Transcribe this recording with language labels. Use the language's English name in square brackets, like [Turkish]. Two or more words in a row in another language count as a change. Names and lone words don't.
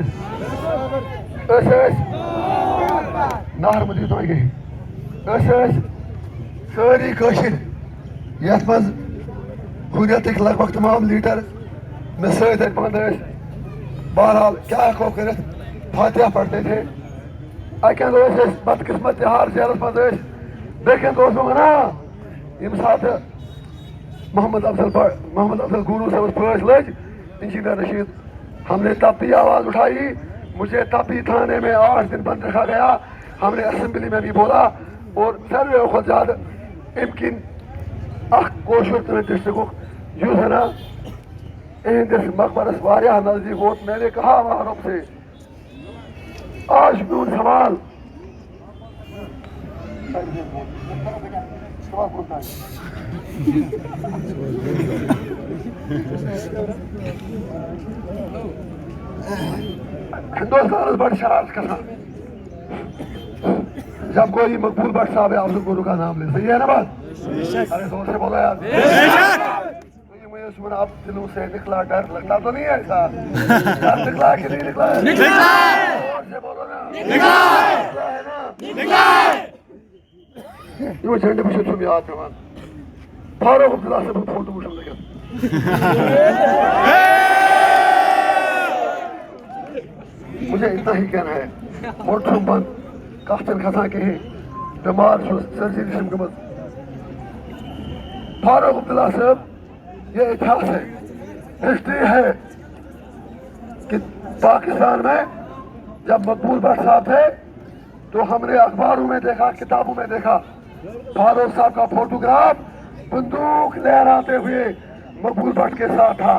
[Kashmiri] أسۍ ٲسۍ نہر مٔدی تۄہہِ گٔے, أسۍ ٲسۍ سٲری کٲشِر, یتھ منٛز ہُریتٕکۍ لگ بگ تمام لیٖڈر مےٚ سۭتۍ اَتہِ بنٛد ٲسۍ. بہرحال کیٛاہ ہٮ۪کو کٔرِتھ, [Urdu] فاتحہ پرتے تھے. [Kashmiri] اَکہِ اَندٕ ٲسۍ أسۍ بدقٕسمت تہار جیلس منٛز ٲسۍ, بیٚکہِ اَندٕ اوس بہٕ وَنان ییٚمہِ ساتہٕ محمد افضل گورو صٲبس پھٲنٛس لٔج, [Urdu] انجینئر رشید, ہم نے تب بھی آواز اٹھائی, مجھے تب بھی تھانے میں 8 دن بند رکھا گیا, ہم نے اسمبلی میں بھی بولا, [Kashmiri] اور ساروِیو کھۄتہٕ زیادٕ اَمہِ کِنۍ اکھ کٲشُر تہٕ ڈسٹرکُک یُس ہے نا اِہنٛدِس مقبرس واریاہ نزدیٖک ووت. [Urdu] میں نے کہا وہاں رب سے آج [Kashmiri] چھُ میون سوال, ہندوستانس [Urdu] بڑی شرارت کران جب کوئی مقبول بٹ صاحب ہے افضل گورو کا نام لے, صحیح ہے نا بات؟ ارے زور سے بولو یار. اب دلوں سے نکلا ڈر, لگتا تو نہیں ہے ایسا؟ ڈر نکلا کہ نہیں نکلا ہے؟ زور سے بولو نا, نکلا ہے نا. یہ جھنڈے پہ [Kashmiri] چھُم یاد پیوان, فاروق عبداللہ صاحب فوٹو وٕچھُم لٔگِتھ. [Urdu] مجھے اتنا ہی کہنا ہے, [Kashmiri] موٹ چھُم بنٛد, کتھ چھنہٕ کھسان کِہیٖنۍ, بٮ۪مار چھُس, سرجری چھم گٔمٕژ. [Urdu] فاروق عبداللہ صاحب یہ اتہاس ہے, ہسٹری ہے کہ پاکستان میں جب مقبول بٹ صاحب تھے تو ہم نے اخباروں میں دیکھا, کتابوں میں دیکھا, فاروق صاحب کا فوٹوگراف بندوق لہراتے ہوئے مقبول بٹ کے ساتھ تھا.